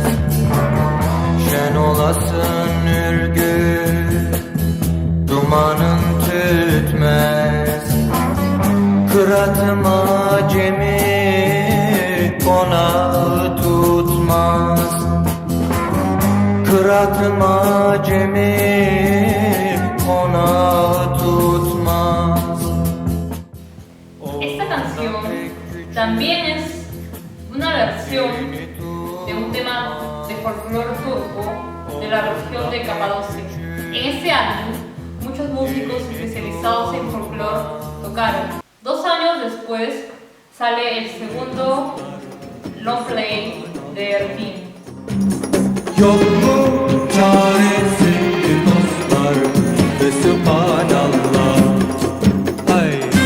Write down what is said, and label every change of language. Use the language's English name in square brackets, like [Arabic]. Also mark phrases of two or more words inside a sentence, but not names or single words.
[Turkish] Şen olasın ürgü, dumanın tütmez. Kıratım acemi, konağı tutmaz. Kıratım acemi, konağı tutmaz. [Spanish] Esta canción también es una versión de un tema de folclore turco de la región de Capadocia. En este álbum, muchos músicos especializados en folclore tocaron. 2 años después sale el segundo [English] long play [Spanish] de Erkin. [Turkish] Yok mu çaresi dostlar ve subhanallah. Ay.